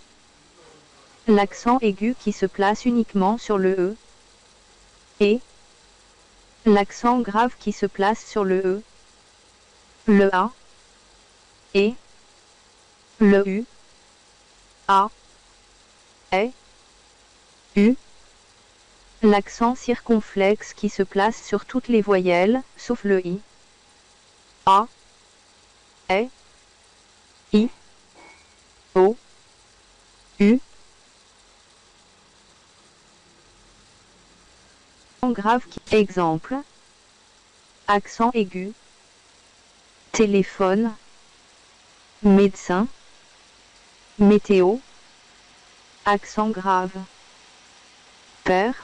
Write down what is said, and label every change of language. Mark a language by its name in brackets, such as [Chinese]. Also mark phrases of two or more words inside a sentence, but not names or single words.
[French] L'accent aigu qui se place uniquement sur le E. Et l'accent grave qui se place sur le E. Le A. Et le U. A. E. U. L'accent circonflexe qui se place sur toutes les voyelles, sauf le I. A. E. I. O. U. Grave qui. Exemple. Accent aigu. Téléphone. Médecin. Météo. Accent grave. Père.